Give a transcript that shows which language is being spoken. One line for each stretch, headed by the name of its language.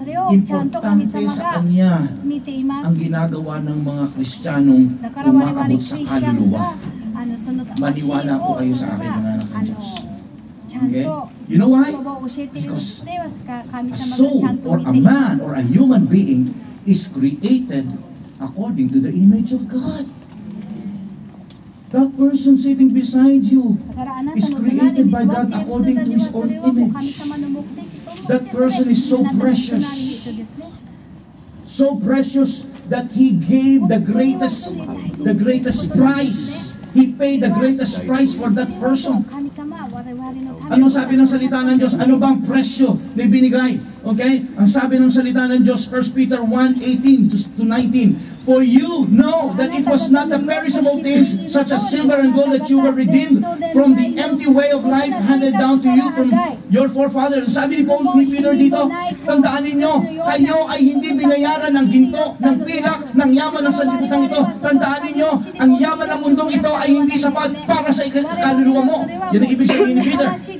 Filipino: Importante sa Kanya ang ginagawa ng mga Kristiyanong umaabot sa kaluluwa. Maniwala po kayo sa akin, mga anak ng Diyos.
English: Okay? You know why? Because a soul or a man or a human being is created according to the image of God. That person sitting beside you is created by God according to His own image. That person is so precious. So precious that He gave the greatest price. He paid the greatest price for that person.
Filipino: Ano sabi ng salita ng Diyos? Ano bang presyo na binigay? Okay? Ang sabi ng salita ng Diyos, 1 Peter 1:18 to 19.
English: For you know that it was not the perishable things such as silver and gold that you were redeemed from the empty way of life handed down to you from your forefathers.
Filipino: Sabi ni Peter dito, tandaan ninyo, kayo ay hindi binayaran ng ginto, ng pilak, ng yaman ng sanlibutan ito. Tandaan ninyo, ang yaman ng mundong ito ay hindi sapat para sa kaluluwa mo. Yan ang ibig sabihin ni Peter.